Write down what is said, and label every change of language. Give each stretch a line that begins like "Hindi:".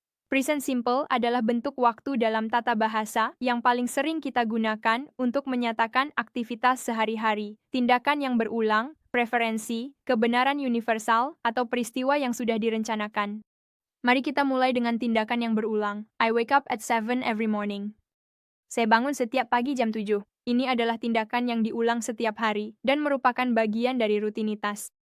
Indonesian: Present simple adalah bentuk waktu dalam tata bahasa yang paling sering kita gunakan untuk menyatakan aktivitas sehari-hari, tindakan yang berulang, preferensi, kebenaran universal, atau peristiwa yang sudah direncanakan. Mari kita mulai dengan tindakan yang berulang.
English: I wake up at 7 every morning.
Indonesian: Saya bangun setiap pagi jam 7. Ini adalah tindakan yang diulang setiap hari dan merupakan bagian dari rutinitas.